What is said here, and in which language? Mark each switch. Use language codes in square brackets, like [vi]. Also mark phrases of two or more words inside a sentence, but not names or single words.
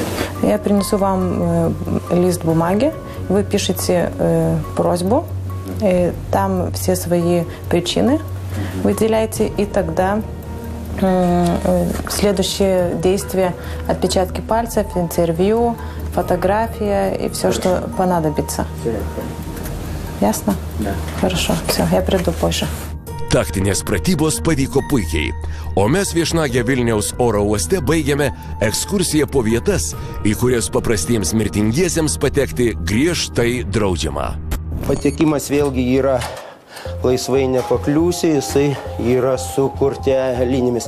[ru] Я принесу вам лист бумаги, вы пишете просьбу, там все свои причины выделяйте, и тогда следующее действие – отпечатки пальцев, интервью, фотография и все, что понадобится. Ясно? Да. Хорошо, все, я приду позже. [lt] Taktinės pratybos pavyko puikiai, o mes viešnagę Vilniaus oro uoste baigėme ekskursiją po vietas, į kurias paprastiems mirtingiesiems patekti griežtai draudžiama. Patekimas vėlgi yra laisvai nepakliūsi, jisai yra su kortelėmis.